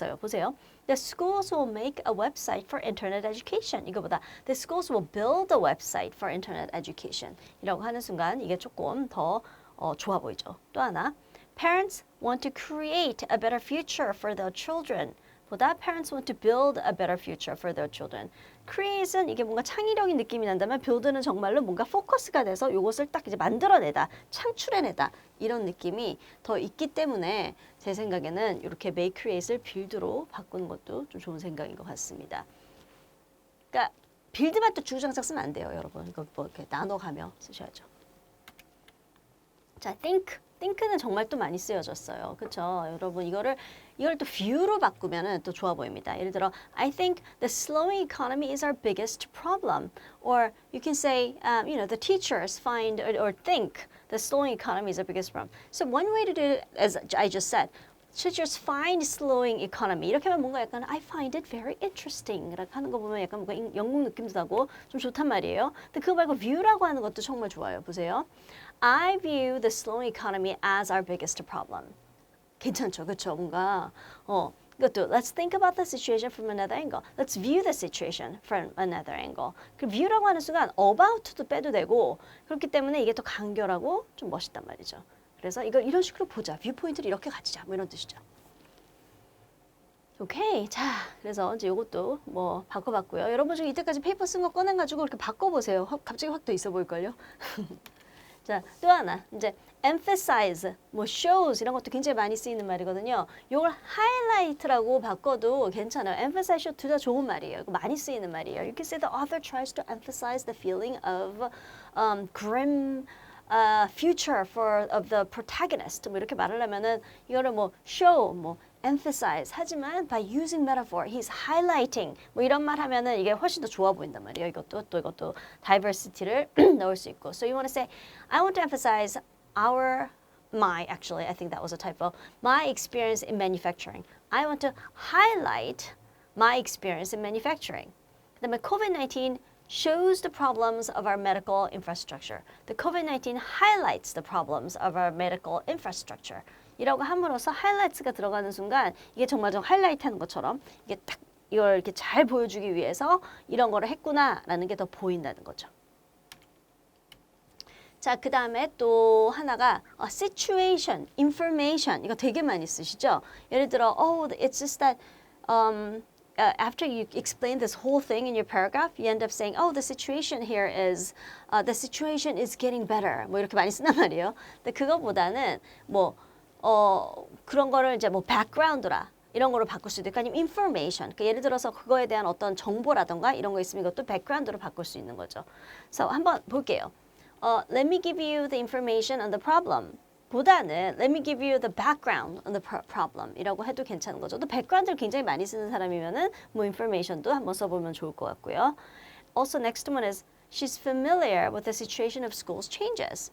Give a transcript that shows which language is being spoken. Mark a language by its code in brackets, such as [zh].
[ko] 보세요. [en] The schools will make a website for internet education. [ko] 이거보다 [en] the schools will build a website for internet education. [ko] 이라고 하는 순간 이게 조금 더 좋아 보이죠. 또 하나, [en] parents want to create a better future for their children. [ko] 보다 [en] parents want to build a better future for their children. [ko] create은 이게 뭔가 창의력인 느낌이 난다면 build는 정말로 뭔가 포커스가 돼서 이것을 딱 이제 만들어내다, 창출해내다 이런 느낌이 더 있기 때문에 제 생각에는 이렇게 make create을 build로 바꾸는 것도 좀 좋은 생각인 것 같습니다. 그러니까 build만 또 주구장창 쓰면 안 돼요, 여러분. 이거 뭐 이렇게 나눠가며 쓰셔야죠. 자, think는 정말 또 많이 쓰여졌어요. 그렇죠? 여러분 이걸 또 view로 바꾸면은 또 좋아 보입니다. 예를 들어 [en] I think the slowing economy is our biggest problem. Or you can say you know, the teachers find or think the slowing economy is our biggest problem. So one way to do it, as I just said, teachers find slowing economy. [ko] 이렇게 하면 뭔가 약간 [en] I find it very interesting. [ko] 이렇게 하는 거 보면 약간 뭔가 영국 느낌도 나고 좀 좋단 말이에요. 근데 그거 말고 view라고 하는 것도 정말 좋아요. 보세요. [en] I view the slowing economy as our biggest problem. [ko] 괜찮죠, 그렇죠? 뭔가 이것도 [en] let's think about the situation from another angle. Let's view the situation from another angle. [ko] 그 view라고 하는 순간 about도 빼도 되고 그렇기 때문에 이게 더 간결하고 좀 멋있단 말이죠. 그래서 이걸 이런 식으로 보자. 뷰 포인트를 이렇게 가지자. 뭐 이런 뜻이죠. 오케이. 자, 그래서 이제 이것도 뭐 바꿔봤고요. 여러분 중에 이때까지 페이퍼 쓴 거 꺼내가지고 이렇게 바꿔보세요. 갑자기 확 더 있어 보일걸요? 자, 또 하나. 이제 emphasize, 뭐 shows 이런 것도 굉장히 많이 쓰이는 말이거든요. 이걸 highlight라고 바꿔도 괜찮아요. emphasize, show 둘 다 좋은 말이에요. 많이 쓰이는 말이에요. [en] You can say the author tries to emphasize the feeling of grim future of the protagonist. [ko] 뭐 이렇게 말을 하면은 이거를 뭐 [en] show, 뭐 emphasize 하지만 by using metaphor, he's highlighting [ko] 뭐 이런 말 하면은 이게 훨씬 더 좋아 보인단 말이에요. 이것도 diversity를 넣을 수 있고. [en] So you want to say, I want to emphasize actually, I think that was a typo. My experience in manufacturing. I want to highlight my experience in manufacturing. [ko] 그다음에 [en] COVID-19 shows the problems of our medical infrastructure. The COVID-19 highlights the problems of our medical infrastructure. [ko] 이라고 함으로써 highlights가 들어가는 순간 이게 정말 좀 하이라이트 하는 것처럼 이게 딱 이걸 이렇게 잘 보여주기 위해서 이런 거를 했구나라는 게 더 보인다는 거죠. 자, 그 다음에 또 하나가 situation, information 이거 되게 많이 쓰시죠? 예를 들어, [en] oh, it's just that after you explain this whole thing in your paragraph, you end up saying, oh, the situation here is, the situation is getting better. [ko] 뭐 이렇게 많이 쓴단 말이에요. 근데 그거보다는 뭐 그런 거를 이제 뭐 background라 이런 거로 바꿀 수도 있고 아니면 information. 그러니까 예를 들어서 그거에 대한 어떤 정보라던가 이런 거 있으면 이것도 background로 바꿀 수 있는 거죠. 그래서 한번 볼게요. [en] Let me give you the information on the problem. [ko] 보다는 [en] let me give you the background on the problem [ko] 이라고 해도 괜찮은 거죠. 또 background를 굉장히 많이 쓰는 사람이면은 뭐 information도 한번 써보면 좋을 것 같고요. [en] Also next one is she's familiar with the situation of school's changes.